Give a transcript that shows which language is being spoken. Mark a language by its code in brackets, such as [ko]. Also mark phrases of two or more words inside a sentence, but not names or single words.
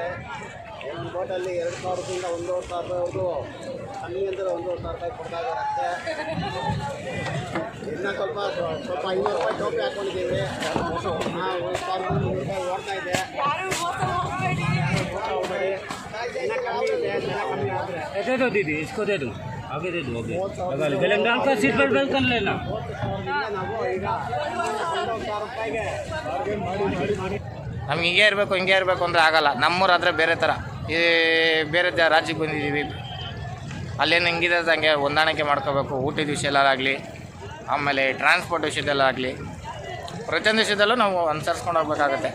[kn] ಒಂದು ಬೋಟಲ್ಲಿ 2,000ದಿಂದ 1,500 ರೂಪಾಯಿವರೆಗೂ, ಕಮ್ಮಿ ಅಂದರೆ 1,500 ರೂಪಾಯಿ ಕೊಡ್ತಾ ಇರುತ್ತೆ. ಇನ್ನೂ ಸ್ವಲ್ಪ 500 ರೂಪಾಯಿ ಟೋಪಿ ಹಾಕ್ಕೊಂಡಿದ್ದೀವಿ. 1,300 ರೂಪಾಯಿ ಓಡ್ತಾ ಇದೆ. ಇನ್ನೂ ಕಮ್ಮಿ ಇದೆ, ಜನ ಕಮ್ಮಿ ಆದರೆ [hi] दे दो दीदी, इसको दे दो. आगे दे दो आगे गले में डाल कर [en] seat belt belt [hi] कर लेना [kn] ನಾವು ಈಗ 1,000 ರೂಪಾಯಿಗೆ ಬಾರ್ಗೇನ್ ಮಾಡಿ ನಮ್ಗೆ ಹಿಂಗೆ ಇರಬೇಕು ಅಂದರೆ ಆಗಲ್ಲ. ನಮ್ಮೂರಾದರೆ ಬೇರೆ ಥರ, ಈ ಬೇರೆ ರಾಜ್ಯಕ್ಕೆ ಬಂದಿದ್ದೀವಿ, ಅಲ್ಲೇನು ಹಿಂಗಿದೆ ಹಂಗೆ ಹೊಂದಾಣಿಕೆ ಮಾಡ್ಕೋಬೇಕು. ಊಟದ ವಿಷಯದಲ್ಲಾಗಲಿ, ಆಮೇಲೆ ಟ್ರಾನ್ಸ್ಪೋರ್ಟ್ ವಿಷಯದಲ್ಲಾಗಲಿ, ಪ್ರತಿಯೊಂದು ವಿಷಯದಲ್ಲೂ ನಾವು ಅನುಸರಿಸ್ಕೊಂಡು ಹೋಗ್ಬೇಕಾಗತ್ತೆ.